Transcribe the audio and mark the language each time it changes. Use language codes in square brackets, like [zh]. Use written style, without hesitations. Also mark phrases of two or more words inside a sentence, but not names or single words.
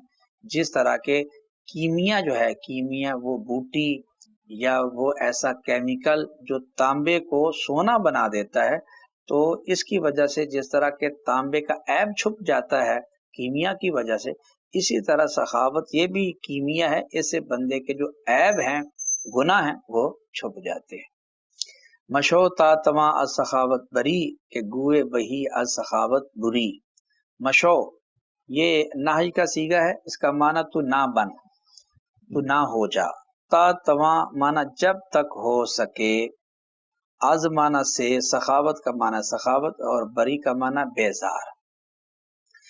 [ur] جس طرح کے کیمیا جو ہے، کیمیا وہ بوٹی یا وہ ایسا کیمیکل جو تانبے کو سونا بنا دیتا ہے، تو اس کی وجہ سے جس طرح کے تانبے کا عیب چھپ جاتا ہے کیمیا کی وجہ سے، اسی طرح سخاوت یہ بھی کیمیا ہے، اس سے بندے کے جو عیب ہیں، گناہ ہیں، وہ چھپ جاتے ہیں۔ [fa] مشو تا تواں از سخاوت بری، کہ گوئے بہی از سخاوت بری۔ [ur] مشو یہ نہی کا صیغہ ہے، اس کا معنی تو نہ بن، تو نہ ہو جا۔ [fa] تا تواں [ur] معنی جب تک ہو سکے، از معنی سے، سخاوت کا معنی سخاوت، اور بری کا معنی بیزار۔